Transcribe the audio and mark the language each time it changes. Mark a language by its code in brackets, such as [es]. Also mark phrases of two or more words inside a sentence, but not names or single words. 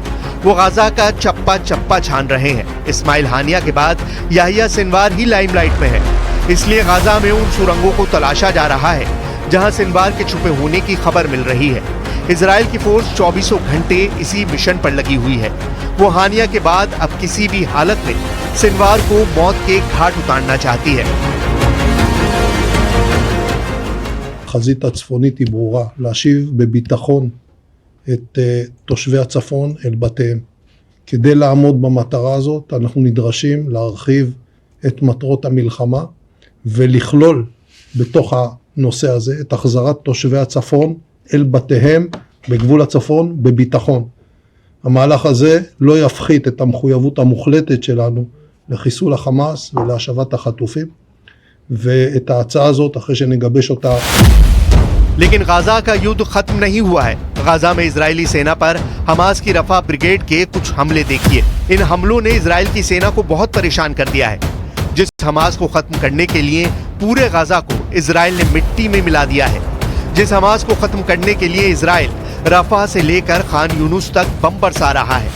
[hi] वो गाजा का चप्पा चप्पा छान रहे हैं। इस्माइल हानिया के बाद याहिया सिनवार ही लाइमलाइट में है, इसलिए गाजा में उन सुरंगों को तलाशा जा रहा है जहां सिनवार के छुपे होने की खबर मिल रही है। इजराइल की फोर्स 24 घंटे इसी मिशन पर लगी हुई है। वो हानिया के बाद अब किसी भी हालत में सिनवार को मौत के घाट उतारना चाहती है। [he] החזית הצפונית היא ברורה, להשיב בביטחון את תושבי הצפון אל בתיהם. כדי לעמוד במטרה הזאת אנחנו נדרשים להרחיב את מטרות המלחמה ולכלול בתוך הנושא הזה את החזרת תושבי הצפון אל בתיהם בגבול הצפון בביטחון. המהלך הזה לא יפחית את המחויבות המוחלטת שלנו לחיסול החמאס ולהשבת החטופים, ואת ההצעה הזאת אחרי שנגבש אותה. [hi] लेकिन गाजा का युद्ध खत्म नहीं हुआ है। गाजा में इजरायली सेना पर हमास की रफा ब्रिगेड के कुछ हमले देखिए। इन हमलों ने इजरायल की सेना को बहुत परेशान कर दिया है। जिस हमास को खत्म करने के लिए पूरे गाजा को इजरायल ने मिट्टी में मिला दिया है, जिस हमास को खत्म करने के लिए इजरायल रफा से लेकर खान यूनुस तक बम बरसा रहा है।